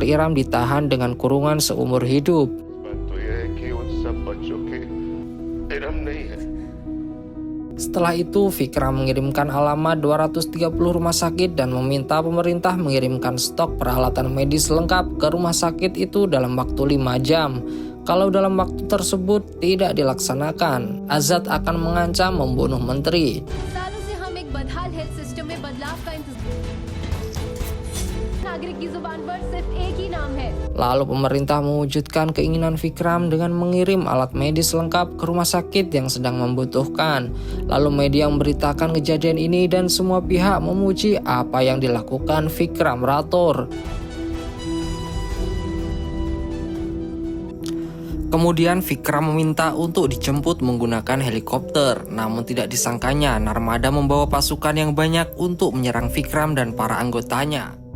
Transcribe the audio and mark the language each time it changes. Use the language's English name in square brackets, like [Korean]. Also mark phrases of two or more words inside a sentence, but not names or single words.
[Indonesian] Iram ditahan dengan kurungan seumur hidup. Setelah itu Vikram mengirimkan alamat 230 rumah sakit dan meminta pemerintah mengirimkan stok peralatan medis lengkap ke rumah sakit itu dalam waktu 5 jam. Kalau dalam waktu tersebut tidak dilaksanakan, Azad akan mengancam membunuh menteri. [Hindi] सालों से हम एक बदहाल हेल्थ सिस्टम में बदलाव का इंतजार। नागरिक की जुबान पर सिर्फ एक ही नाम है। [Indonesian] Lalu pemerintah mewujudkan keinginan Vikram dengan mengirim alat medis lengkap ke rumah sakit yang sedang membutuhkan. Lalu media memberitakan kejadian ini dan semua pihak memuji apa yang dilakukan Vikram Rathore. Kemudian Vikram meminta untuk dijemput menggunakan helikopter, namun tidak disangkanya Narmada membawa pasukan yang banyak untuk menyerang Vikram dan para anggotanya.